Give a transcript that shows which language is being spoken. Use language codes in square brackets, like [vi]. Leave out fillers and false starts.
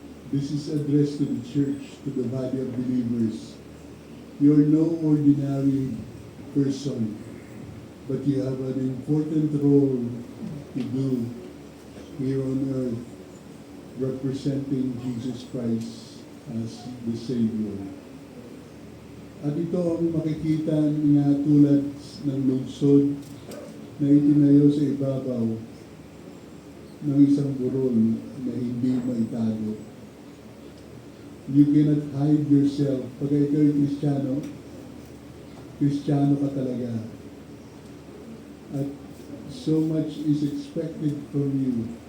[en] This is addressed to the church, to the body of believers. You are no ordinary person, but you have an important role to do here on earth, representing Jesus Christ as the Savior. [tl] At ito ang makikita nga tulad ng lungsod na itinayo sa ibabaw ng isang burol na hindi maitago. [en] You cannot hide yourself. [tl] Pag ikaw ay Kristiyano ka talaga. [en] At so much is expected from you.